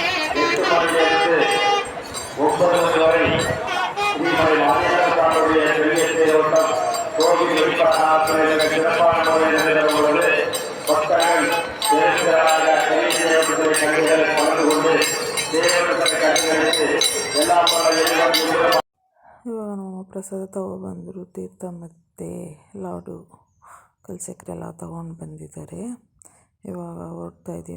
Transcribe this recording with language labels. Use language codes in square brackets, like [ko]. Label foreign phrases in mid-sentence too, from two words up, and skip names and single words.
[ta] 8 மணியிலிருந்து 9 மணி வரை ஸ்ரீமதி மாதேஸ்வர சுவாமியுடைய பெரிய தேரோட்டம் கோவில் வெளிப்பாடு சிறப்பான முறையில் நடைபெறவுள்ளது. பக்தர்கள் பெருந்திரளாக பெரிய தேரோட்டத்தை கண்கள் கலந்து கொண்டு [kn] ಇವಾಗ ನಮ್ಮ ಪ್ರಸಾದ ತಗೊಬಂದರು. ತೀರ್ಥ ಮತ್ತು ಲಾಡು ಕಲ್ಸಕ್ರೆ ಎಲ್ಲ ತೊಗೊಂಡು ಬಂದಿದ್ದಾರೆ. ಇವಾಗ ಹೊರಡ್ತಾ ಇದ್ದೀವಿ.